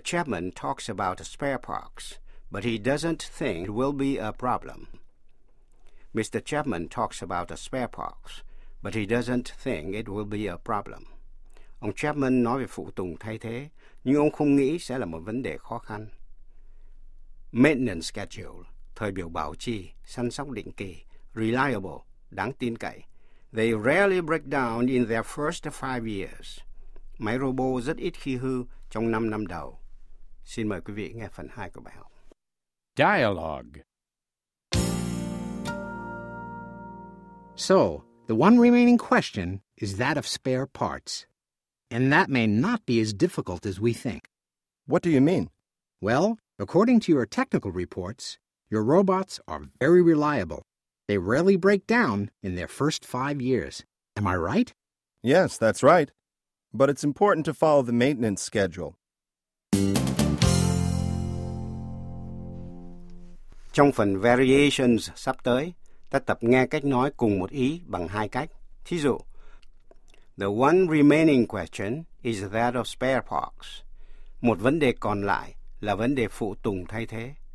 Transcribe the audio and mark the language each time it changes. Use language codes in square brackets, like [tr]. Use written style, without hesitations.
[en] Chapman talks about spare parts, but he doesn't think it will be a problem. Mr. Chapman talks about spare parts, but he doesn't think it will be a problem. [vi] Ông Chapman nói về phụ tùng thay thế, nhưng ông không nghĩ sẽ là một vấn đề khó khăn. Maintenance schedule, thời biểu bảo trì, săn sóc định kỳ, reliable, đáng tin cậy. [en] They rarely break down in their first 5 years. [vi] Máy robot rất ít khi hư trong 5 năm đầu. Xin mời quý vị nghe phần 2 của bài học. [en] Dialogue. So, the one remaining question is that of spare parts. And that may not be as difficult as we think. What do you mean? Well, according to your technical reports, your robots are very reliable. They rarely break down in their first 5 years. Am I right? Yes, that's right. But it's important to follow the maintenance schedule. [vi] Trong phần variations sắp tới, ta tập nghe cách nói cùng một ý bằng hai cách. Thí dụ, [en] the one remaining question is that of spare parts. [vi] Một vấn đề còn lại là vấn đề phụ tùng thay thế.